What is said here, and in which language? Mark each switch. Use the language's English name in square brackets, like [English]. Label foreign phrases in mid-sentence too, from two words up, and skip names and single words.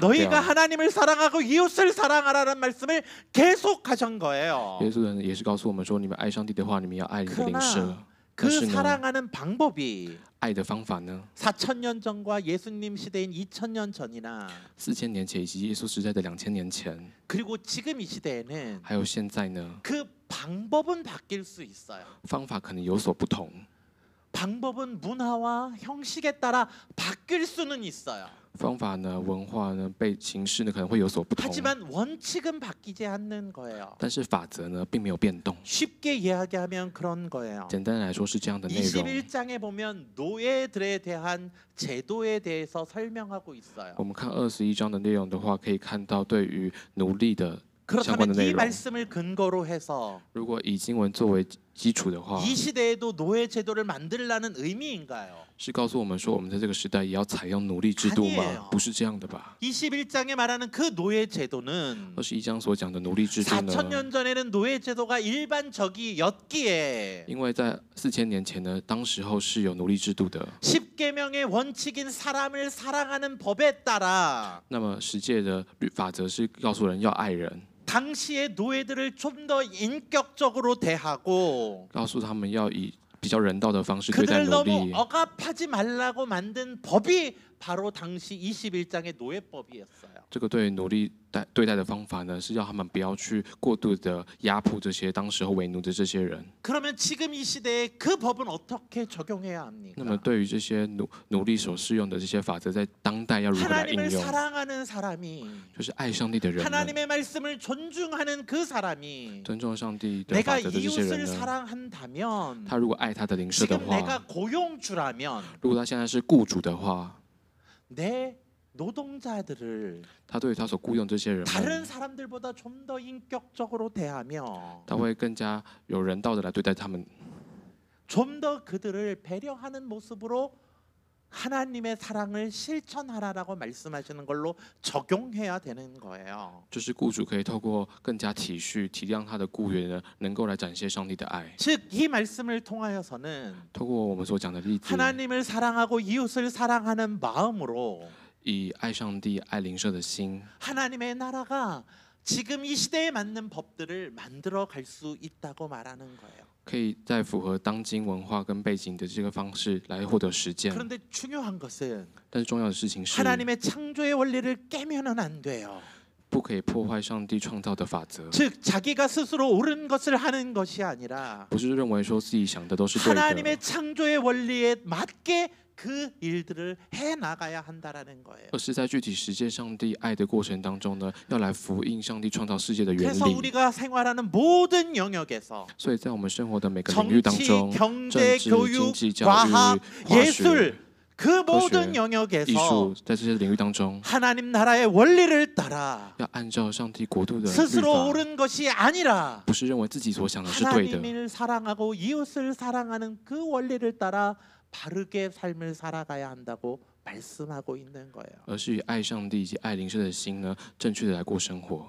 [Korean] 너희가 [Chinese] 调， [Korean] 하나님을 사랑하고 이웃을 사랑하라는 말씀을 계속 하신 거예요. [Chinese] 耶稣呢也是告诉我们说，你们爱上帝的话，你们要爱你的邻舍。 [Korean] 그러나 [Chinese] 但 [Korean] 그 [Chinese] 是呢， [Korean] 사랑하는 방법이 [Chinese] 爱的方法呢， [Korean] 4,000년 전과 예수님 시대인 2,000년 전이나 [Chinese] 4000 年前以及耶稣时代的2000年前， [Korean] 그리고 지금 이 시대에는 [Chinese] 还有现在呢， [Korean] 그 방법은 바뀔 수 있어요. [Chinese] 方法可能有所不同。 [Korean] 방법은 문화와 형식에 따라 바뀔 수는 있어요. [Chinese] 方法呢、文化呢、被形式呢可能会有所不同， [Korean] 하지만 원칙은 바뀌지 않는 거예요. [Chinese] 但是法则呢并没有变动。 [Korean] 쉽게 이야기하면 그런 거예요. [Chinese] 简单来说是这样的内容。 [Korean] 21장에 보면 노예들에 대한 제도에 대해서 설명하고 있어요. [Chinese] 我们看21章的内容的话，可以看到对于奴隶的相关的 [Korean] 그렇다면 [Chinese] 内 [Korean] 이 [Chinese] 容。 [Korean] 말씀을 근거로 해서 [Chinese] 如果以经文作为基础的话， [Korean] 이 시대에도 노예 제도를 만들라는 의미인가요? [Chinese] 是告诉我们说，我们在这个时代也要采用奴隶制度 [Korean] 아니에요 [Chinese] 吗？不是这样的吧？ [Korean] 21장에 말하는 그 노예 제도는 [Chinese] 21 章所讲的奴隶制度呢， [Korean] 4,000년 전에는 노예 제도가 일반적이었기에 [Chinese] 因为在4000年前呢，当时候是有奴隶制度的。 [Korean] 10 십계명의 원칙인 사람을 사랑하는 법에 따라 [Chinese] 那么十诫的法则是告诉人要爱人， [Korean] 당시의 노예들을 좀 더 인격적으로 대하고 [Chinese] 告诉他们要以比较人道的方式对待 [Korean] 그들을 [Chinese] 奴 [Korean] 너무 [Chinese] 隶。 [Korean] 억압하지 말라고 만든 법이 바로 당시 21장의 노예법이었어요. [Chinese] 这个对奴隶对待的方法呢，是要他们不要去过度的压迫这些当时候为奴的这些人。 [Korean] 그러면 지금 이 시대에 그 법은 어떻게 적용해야 합니까? [Chinese] 那么对于这些奴隶所适用的这些法则，在当代要如何来应 [Korean] 하나님을 [Chinese] 用？ [Korean] 사랑하는 사람이 [Chinese] 就是爱上帝的人们， [Korean] 하나님의 말씀을 존중하는 그 사람이 [Chinese] 尊重上帝的 [Korean] 내가 [Chinese] 法则的这些 [Korean] 이웃을 [Chinese] 人呢， [Korean] 사랑한다면 [Chinese] 他如果爱他的邻舍的 [Korean] 지금 [Chinese] 话， [Korean] 내가 고용주라면 [Chinese] 如果他现在是雇主的话， [Korean] 내 노동자들을 [Chinese] 他对于他所雇佣这些人 [Korean] 다른 [Chinese] 们， [Korean] 사람들보다 좀 더 인격적으로 대하며 [Chinese] 他会更加有人道的来对待他们， [Korean] 좀 더 그들을 배려하는 모습으로 하나님의 사랑을 실천하라라고 말씀하시는 걸로 적용해야 되는 거예요. [Chinese] 就是雇主可以透过更加体恤、体谅他的雇员呢，能够来展现上帝的爱。 [Korean] 즉 이 말씀을 통하여서는 [Chinese] 透过我们所讲的例子， [Korean] 하나님을 사랑하고 이웃을 사랑하는 마음으로 [Chinese] 以爱上帝、爱邻舍的心， [Korean] 하나님의 나라가 지금 이 시대에 맞는 법들을 만들어 갈 수 있다고 말하는 거예요. [Chinese] 可以在符合当今文化跟背景的这个方式来获得实践。 [Korean] 그런데 중요한 것은 [Chinese] 但是重要的事情是， [Korean] 하나님의 창조의 원리를 깨면은 안 돼요. [Chinese] 不可以破坏上帝创造的法则， [Korean] 즉 자기가 스스로 옳은 것을 하는 것이 아니라 [Chinese] 不是认为说自己想的都是对的， [Korean] 하나님의 창조의 원리에 맞게 그 일들을 해 나가야 한다라는 거예요. [Chinese] 而是在具体实践上帝爱的过程当中呢，要来福音上帝创造世界的原 [Korean] 그래서 [Chinese] 理。 [Korean] 우리가 생활하는 모든 영역에서 [Chinese] 所以在我们生活的每个领域当 [Korean] 정치, [Chinese] 中， [Korean] 경제, [Chinese] 政治、 [Korean] 교육, [Chinese] 经济、教 [Korean] 과학, [Chinese] 育、化学、 [Korean] 예술 그 모든 [Chinese] 艺 [Korean] 영역에서 [Chinese] 术，在这些领域当中， [Korean] 하나님 나라의 원리를 따라 [Chinese] 要按照上帝国度的律 [Korean] 스스로 [Chinese] 法， [Korean] 옳은 것이 아니라 [Chinese] 不是认为自己所想的是对的， [Korean] 하나님을 사랑하고 이웃을 사랑하는 그 원리를 따라 바르게 삶을 살아가야 한다고 말씀하고 있는 거예요. [Chinese] 而是以爱上帝以及爱邻舍的心呢，正确的来过生活。